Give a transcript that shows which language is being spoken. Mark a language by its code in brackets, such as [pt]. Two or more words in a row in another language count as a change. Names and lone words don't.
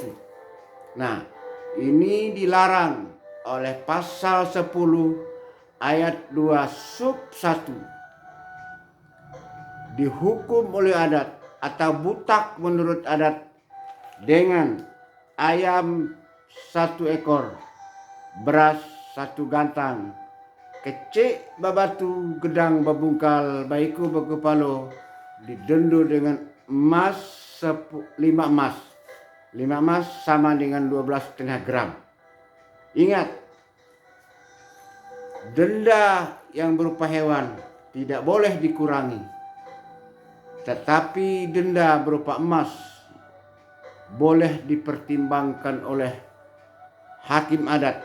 [id] Nah, ini dilarang oleh pasal 10 ayat 2 sub 1. Dihukum oleh adat atau butak menurut adat dengan ayam 1 ekor, beras 1 gantang, [jax] kecik babatu, gedang babungkal, baiku bakupalo, [id] didendu dengan emas 5 emas. 5 emas sama dengan 12,5 gram. Ingat, denda yang berupa hewan tidak boleh dikurangi. Tetapi denda berupa emas boleh dipertimbangkan oleh hakim adat.